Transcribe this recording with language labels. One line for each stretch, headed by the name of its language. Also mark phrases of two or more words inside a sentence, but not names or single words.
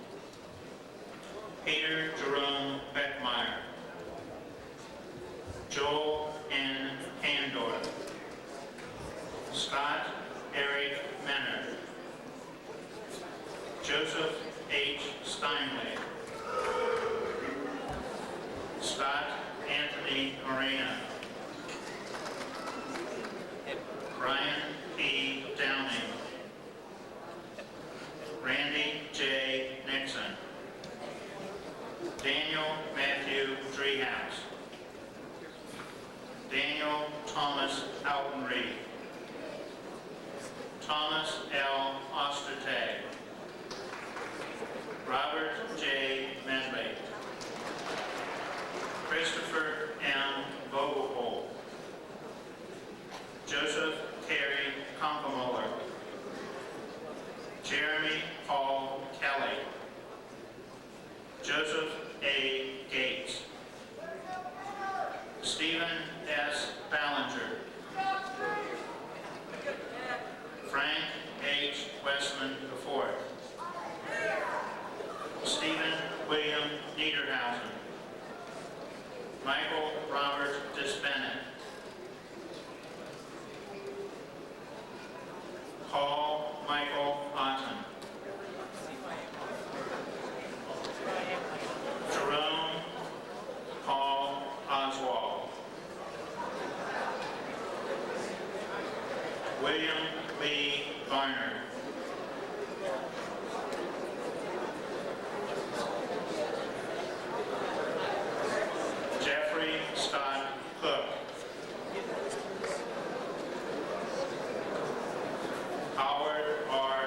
English: Peter Jerome Beckmeyer. Joel N. Handor. Scott Eric Menner. Joseph H. Steinway. Scott Anthony Morena. Brian P. Downing. Randy J. Nixon. Daniel Matthew Treehouse. Daniel Thomas Alton-Reed. Thomas L. Ostertag. Robert J. Medley. Christopher M. Vogelpohl. Joseph Terry Conkemuller. Jeremy Paul Kelly. Joseph A. Gates. Stephen S. Ballinger. Frank H. Westman IV. Stephen William Niederhausen. Michael Robert Disbennett. Paul Michael Otten. Jerome Paul Oswald. William Lee Varner. Jeffrey Scott Cook. Howard R.